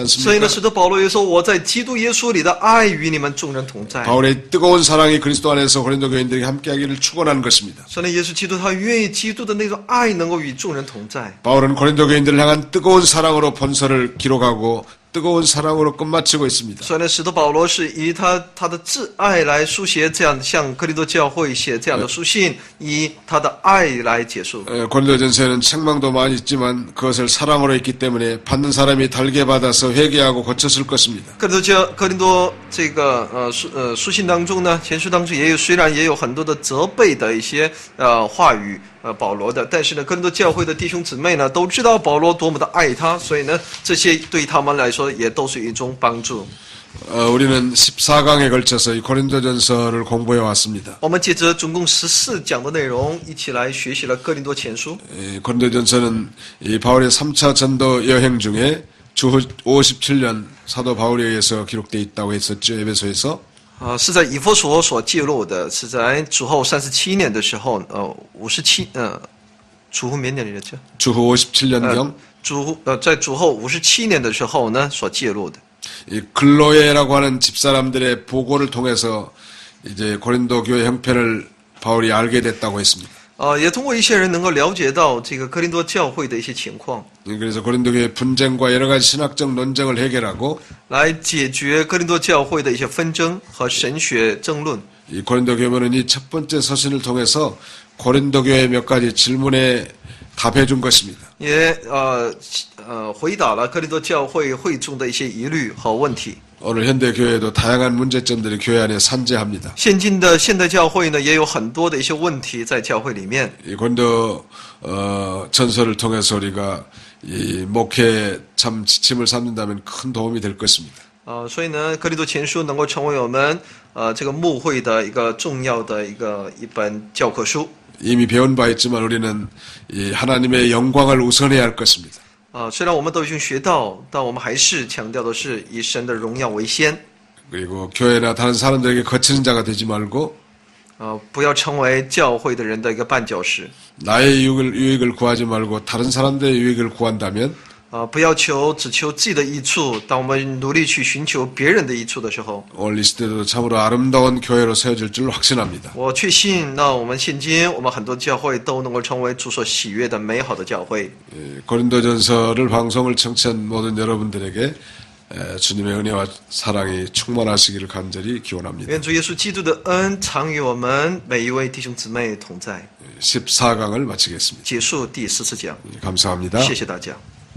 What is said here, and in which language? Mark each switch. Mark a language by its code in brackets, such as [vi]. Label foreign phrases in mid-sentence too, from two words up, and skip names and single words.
[zh] 所以呢， [ko] 않습니까? [zh] 使得保罗也说：“我在基督耶稣里的爱与你们众人同在。” [ko] 바울의 뜨거운 사랑이 그리스도 안에서 고린도 교인들에게 함께하기를 축원하는 것입니다. [zh] 所以呢，耶稣基督他愿意基督的那种爱能够与众人同在。 [ko] 바울은 고린도 교인들을 향한 뜨거운 사랑으로 본서를 기록하고 뜨거운 사랑으로 끝마치고 있습니다. [zh] 所以呢，使徒保罗是以他的挚爱来书写这样向哥林多教会写这样的书信，以他的爱来结束。 [ko] 고린도전서에는 책망도 많이 있지만 그것을 사랑으로 했기 때문에 받는 사람이 달게 받아서 회개하고 고쳤을 것입니다. [zh] 哥林多这个书信当中呢，前书当中虽然也有很多的责备的一些话语。保罗的，但是呢，哥林多教会的弟兄姊妹呢，都知道保罗多么的爱他，所以呢，这些对他们来说也都是一种帮助。 [ko] 우리는 14강에 걸쳐서 이 고린도전서를 공부해 왔습니다. [zh] 我们接着总共14讲的内容，一起来学习了哥林多前书。 [ko] 고린도전서는 이 바울의 3차 전도 여행 중에 주 57년 사도 바울에 의해서 기록되어 있다고 했었죠. 에베소에서. [zh] 是在以弗所所记录的，是在主后37年的时候主后 [ko] 몇 년이랬죠? 주후 57년경. [zh] 在主后57年的时候呢所记录的。 [ko] 이 글로에라고 하는 집사람들의 보고를 통해서 이제 고린도 교회 형편을 바울이 알게 됐다고 했습니다. [zh] 也通过一些人能够了解到这个哥林多教会的一些情况， [ko] 그래서 고린도 교회 분쟁과 여러 가지 신학적 논쟁을 해결하고 [zh] 来解决哥林多教会的一些纷争和神学争论。 [ko] 이 고린도 교회는 이 첫 번째 서신을 통해서 고린도 교회 몇 가지 질문에 답해 준 것입니다. [zh] 也回答了哥林多教会会中的一些疑虑和问题。 [ko] 오늘 현대 교회도 다양한 문제점들이 교회 안에 산재합니다. [zh] 现今的现代教会呢，也有很多的一些问题在教会里面。 [ko] 이 고린도 전서를 통해서 우리가 이 목회에 참 지침을 삼는다면 큰 도움이 될 것입니다. [zh] 所以呢，哥林多前书能够成为我们这个牧会的一个重要的一本教科书。 [ko] 이미 배운 바 있지만 우리는 이 하나님의 영광을 우선해야 할 것입니다. [zh] 虽然我们都已经学到，但我们还是强调的是以神的荣耀为先。 [ko] 그리고 교회나 다른 사람들에게 거치는 자가 되지 말고 [zh] 不要成为教会的人的一个绊脚石。 [ko] 나의 유익을 구하지 말고 다른 사람들의 유익을 구한다면 [zh] 不要只求自己的益处。当我们努力去寻求别人的益处的时候， [ko] 오늘 이 시대도 참으로 아름다운 교회로 세워질 줄 확신합니다. [zh] 我确信，那我们现今我们很多教会都能够成为主所喜悦的美好的教会。 [ko] 고린도전서를 방송을 청취한 모든 여러분들에게 주님의 은혜와 사랑이 충만하시기를 간절히 기원합니다. [zh] 愿主耶稣基督的恩常与我们每一位弟兄姊妹同在。 [ko] 14강을 마치겠습니다. [zh] 结束第14讲， [ko] 감사합니다. [zh] 谢谢大家。